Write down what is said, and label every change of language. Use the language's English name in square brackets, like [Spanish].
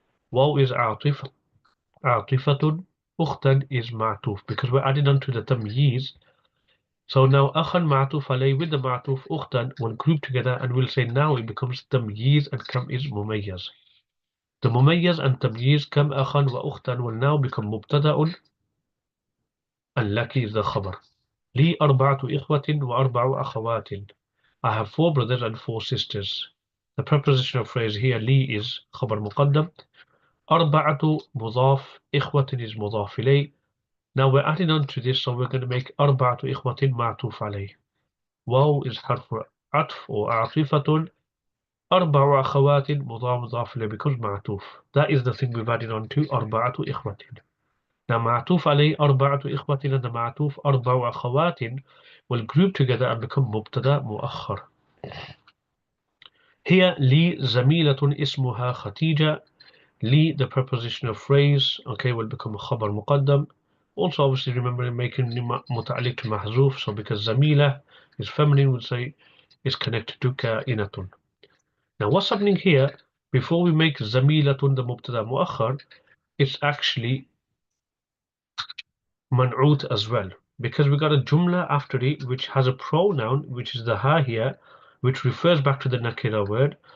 [English] Waw is atifatun, ukhtan is ma'tuf, because we're adding on to the tamyiz. So now akhan ma'tuf alayh with the ma'tuf ukhtan will group together and we'll say now it becomes tamyiz and kam is mumayyaz. The mumayyaz and tamyiz kam akhan wa ukhtan will now become mubtada'un and laki is the khabar. [Arabic] لي أربعة إخوة وأربع أخوات. [English] I have four brothers and four sisters. The prepositional phrase here لي is خبر مقدم. [Arabic] أربعة مضاف. إخوة is مضاف إليه. [English] Now we're adding on to this, so we're going to make أربعة إخوة معطوف عليه. [Arabic] واو is حرف عطف or عاطفة. أربع أخوات مضاف إليه becomes معطوف. [English] That is the thing we've added on to أربعة إخوة. [Arabic] Now معطوف عليه أربعة إخوة and the معطوف أربع أخوات will group together and become مبتدأ مؤخر. Here لي زميلة اسمها خديجة. [English] لي the prepositional phrase okay will become خبر مقدم. Also obviously remember making متعلق محذوف, so because زميلة is feminine would say is connected to كائنة. Now what's happening here before we make زميلة the مبتدأ مؤخر, it's actually man'ut as well, because we got a jumla after it which has a pronoun which is the ha here, which refers back to the nakira word.